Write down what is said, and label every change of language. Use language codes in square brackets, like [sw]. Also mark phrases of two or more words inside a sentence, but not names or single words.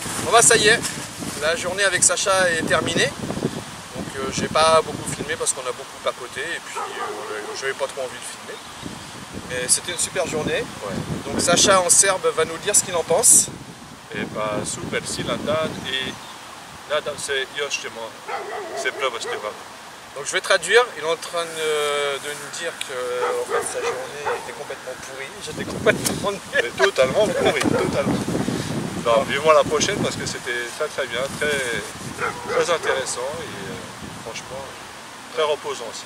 [fr] Bon bah ça y est, la journée avec Sacha est terminée. Donc j'ai pas beaucoup filmé parce qu'on a beaucoup papoté et puis j'avais pas trop envie de filmer. Mais c'était une super journée. Ouais. Donc Sacha en serbe va nous dire ce qu'il en pense. Et bah super [sr] silan dan i nadam se još ćemo se provesti ovako. [fr] Donc je vais traduire, il est en train de nous dire que en fait, sa journée était complètement pourrie, j'étais complètement nul. Mais totalement pourri, totalement. Non, vivement la prochaine parce que c'était très bien, très intéressant et franchement très reposant aussi.